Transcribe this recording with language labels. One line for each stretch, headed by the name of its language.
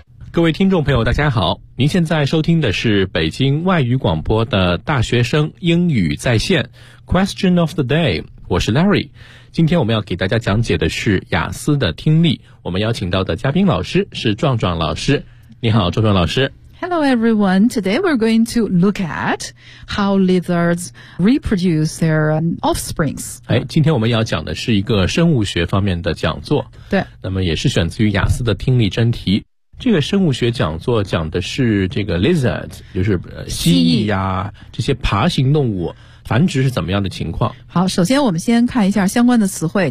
Chinese: 各位听众朋友大家好，您现在收听的是北京外语广播的大学生英语在线 Question of the day，我是 Larry。今天我们要给大家讲解的是雅思的听力，我们邀请到的嘉宾老师是壮壮老师。你好，壮壮老师。
English: Hello everyone, today we're going to look at how lizards reproduce their offsprings.
Chinese: 今天我们要讲的是一个生物学方面的讲座。对，那么也是选自于雅思的听力真题。这个生物学讲座讲的是这个 lizard， 就是蜥蜴啊，这些爬行动物繁殖是怎么样的情况。好，首先我们先看一下相关的词汇。